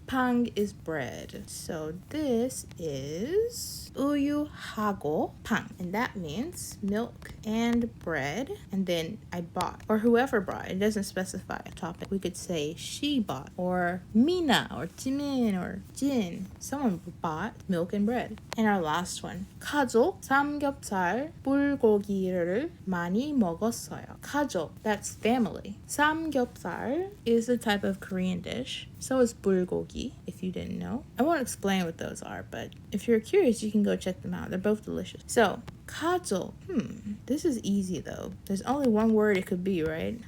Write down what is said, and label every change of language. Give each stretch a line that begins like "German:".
English: 빵 is bread. So this is
Korean: 우유하고 빵.
English: And that means milk and bread. And then I bought. Or whoever bought. It doesn't specify a topic. We could say she bought. Or Mina. Or Jimin. Or Jin. Someone bought milk and bread. And our last one.
Korean: 가족 삼겹살 불고기를 많이 먹었어요.
English: 가족. That's family. 삼겹살 is a type of Korean dish. So is bulgogi, if you didn't know. I won't explain what those are, but if you're curious, you can go check them out. They're both delicious. So, 가족. This is easy though. There's only one word it could be, right?